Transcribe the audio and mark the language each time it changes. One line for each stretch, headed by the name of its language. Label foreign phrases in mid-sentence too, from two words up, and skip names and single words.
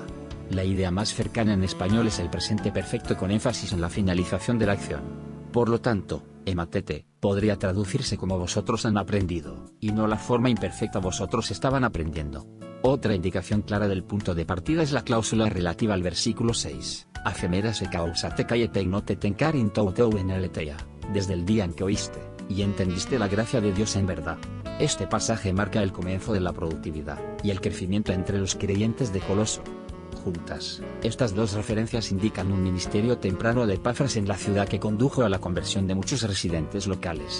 Spanish: La idea más cercana en español es el presente perfecto con énfasis en la finalización de la acción. Por lo tanto, ematete podría traducirse como vosotros han aprendido, y no la forma imperfecta vosotros estaban aprendiendo. Otra indicación clara del punto de partida es la cláusula relativa al versículo 6,
Greek: ἀφ' ἧς ἡμέρας ἠκούσατε καὶ ἐπέγνωτε τὴν χάριν τοῦ θεοῦ ἐν ἀληθείᾳ,
Spanish: desde el día en que oíste, y entendiste la gracia de Dios en verdad. Este pasaje marca el comienzo de la productividad, y el crecimiento entre los creyentes de Coloso. Juntas, estas 2 referencias indican un ministerio temprano de Epafras en la ciudad que condujo a la conversión de muchos residentes locales.